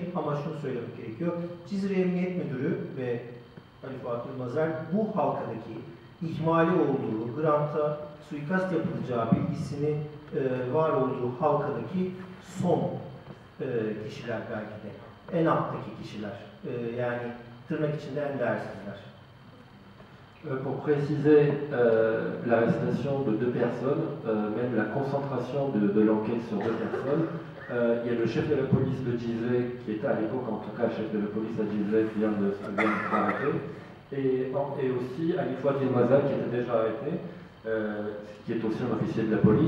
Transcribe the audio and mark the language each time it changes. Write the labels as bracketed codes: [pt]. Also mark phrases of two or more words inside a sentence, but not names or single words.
[tr] Ama şunu söylemek gerekiyor. Cizre Emniyet Müdürü ve Ali Fuat Yılmazer bu halkadaki ihmali olduğu, Hrant'a suikast yapılacağı bilgisinin var olduğu halkadaki son kişiler belki de. En alttaki kişiler. Yani tırnak içinde en değersizler. [fr] Pour préciser l'arrestation de 2 personnes, même la concentration de l'enquête sur 2 personnes, il y a le chef de la police de Gizeh, qui était à l'époque en tout cas chef de la police à Gizeh, qui vient d'être arrêté, et aussi Ali Fuat Yılmazer, qui était déjà arrêté, qui est aussi un officier de la police.